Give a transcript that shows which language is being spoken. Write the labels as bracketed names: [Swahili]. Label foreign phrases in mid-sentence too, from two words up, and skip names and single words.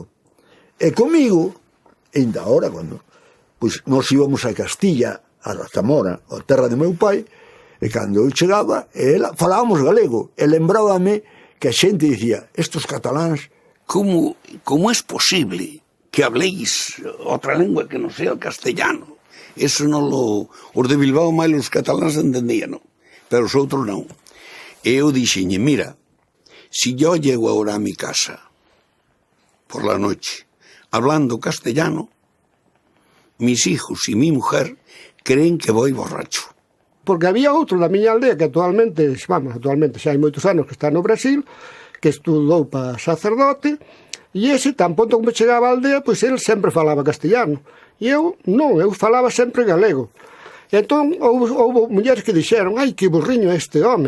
[Galician] E comigo, ainda ahora, cando pois nos íbamos a Castilla, a Zamora, a terra de meu pai, e cando eu chegaba, ela falábamos galego, e lembrábame que a xente dicía, estos cataláns, como é posible que habléis outra lengua que non sea o castellano? Eso non lo... Os de Bilbao máis os cataláns entendían, non? Pero os outros non. E eu dixenlle, mira, [Spanish] si yo llego ahora a mi casa por la noche hablando castellano, mis hijos y mi mujer creen que voy borracho. [Galician] Porque había outro da miña aldea que actualmente xa hai moitos anos que está no Brasil, que estudou para sacerdote, e ese, tan pronto como chegaba á aldea, pois ele sempre falaba castellano. E eu non, eu falaba sempre galego. E entón houve mulleres que dixeron, ai, que burriño este home.